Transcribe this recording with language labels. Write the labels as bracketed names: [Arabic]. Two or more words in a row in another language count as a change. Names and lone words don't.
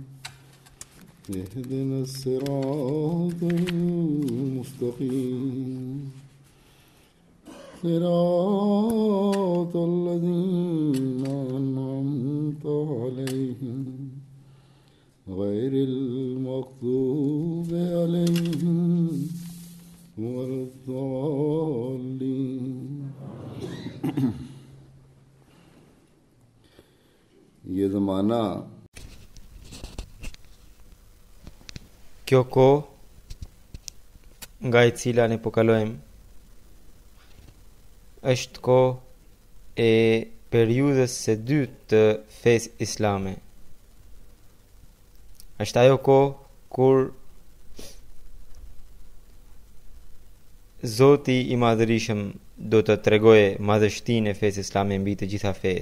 [Arabic] اهدنا الصراط المستقيم صراط الذين أنعمت عليهم غير المغضوب عليهم ولا الضالين. [Hindi] ये ज़माना [Albanian] Kjo kohë nga e cila ne po kalojmë është kohë e periudhës së dytë të fesë islame. Është ajo kohë kur Zoti i Madhërisëm do të tregojë madhështinë e fesë islame mbi të gjitha fetë.